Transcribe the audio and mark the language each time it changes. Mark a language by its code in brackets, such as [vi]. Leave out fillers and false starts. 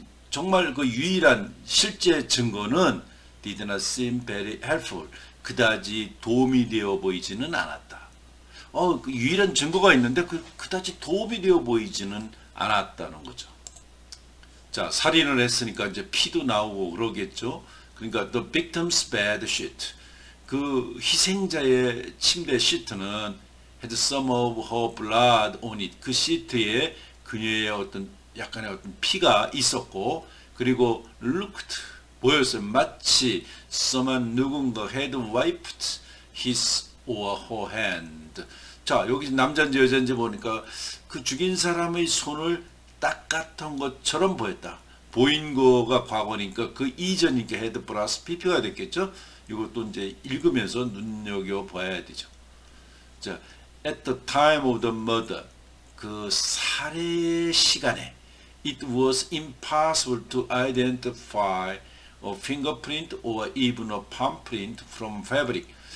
[ko] 정말 그 유일한 실제 증거는 [en] did not seem very helpful. [ko] 그다지 도움이 되어 보이지는 않았다. 그 유일한 증거가 있는데 그다지 도움이 되어 보이지는 않았다는 거죠. 자, 살인을 했으니까 이제 피도 나오고 그러겠죠. 그러니까 [en] the victim's bed sheet, [ko] 그 희생자의 침대 시트는 [en] had some of her blood on it. [ko] 그 시트에 그녀의 약간의 어떤 피가 있었고, 그리고 looked, 보였어요. 마치 누군가 [en] had wiped his or her hand. [ko] 자, 여기 남자인지 여자인지 보니까 그 죽인 사람의 손을 닦았던 것처럼 보였다. 보인 거가 과거니까 그 이전이니까 헤드 플러스 PP가 됐겠죠. 이것도 이제 읽으면서 눈여겨봐야 되죠. [en] 자, at the time of the murder, [ko] 그 살해 시간에 [en] it was impossible to identify a fingerprint or even a palm print from fabric.